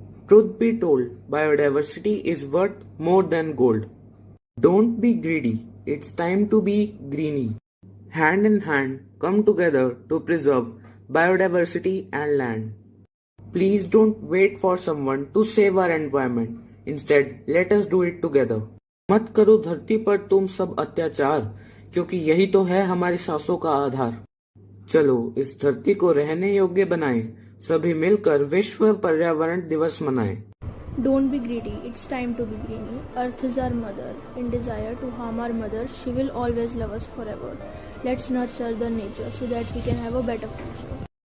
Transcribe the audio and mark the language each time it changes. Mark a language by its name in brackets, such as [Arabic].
[English] Truth be told, biodiversity is worth more than gold. Don't be greedy, it's time to be greeny. Hand in hand, come together to preserve biodiversity and land. Please don't wait for someone to save our environment. Instead, let us do it together. [Hindi] मत करो धरती पर तुम सब अत्याचार, क्योंकि यही तो है हमारी सांसों का आधार. चलो इस धरती को रहने योग्य बनाएं, सभी मिलकर विश्व पर्यावरण दिवस मनाएं. [English] Don't be greedy, it's time to be greeny. Earth is our mother. In desire to harm our mother, she will always love us forever. Let's nurture the nature so that we can have a better future.